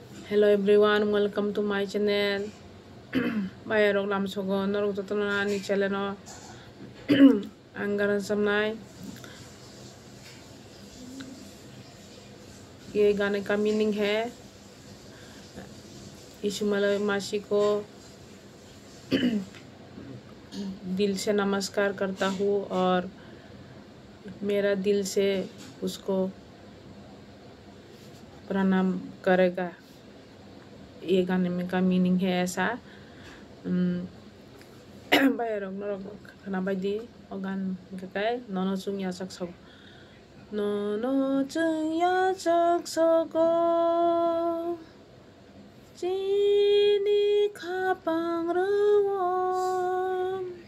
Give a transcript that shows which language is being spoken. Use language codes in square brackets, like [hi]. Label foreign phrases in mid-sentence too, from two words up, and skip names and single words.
[en] Hello everyone, welcome to my channel. [trp] Bayarok lam sogo norok jotona ni channel no anggaran samnai. [hi] ये गाने का मीनिंग है यीशु मसीह को दिल से नमस्कार करता हूँ और मेरा दिल से उसको प्रणाम करेगा। ये गाने में का मीनिंग है ऐसा। [trp] बायरok norok khana baidi ogan kakai nono chung ya sakso nono chung ya saksogo jini khapang rawam